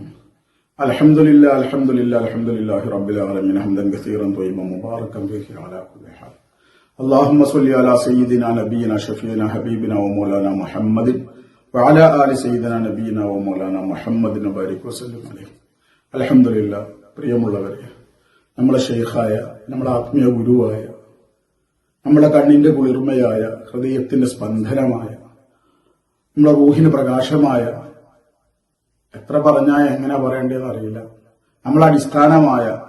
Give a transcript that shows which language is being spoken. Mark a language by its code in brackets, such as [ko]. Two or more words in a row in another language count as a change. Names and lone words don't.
[ar] الحمد لله رب العالمين حمدا كثيرا طيبا مباركا فيه على كل حال. اللهم صل على سيدنا نبينا شفيعنا حبيبنا ومولانا محمد وعلى آل سيدنا نبينا ومولانا محمد وبارك وسلم عليه. الحمد لله. [ml] പ്രിയമുള്ളവരെ, നമ്മുടെ ശൈഖായ, നമ്മുടെ ആത്മീയ ഗുരുവായ, നമ്മുടെ കണ്ണിന്റെ കുളിർമയായ, ഹൃദയത്തിന്റെ സ്പന്ദനമായ, നമ്മുടെ റൂഹിന് പ്രകാശമായ, എത്ര പറഞ്ഞാൽ എങ്ങനെ പറയേണ്ടതെന്ന് അറിയില്ല, നമ്മളെ അടിസ്ഥാനമായ,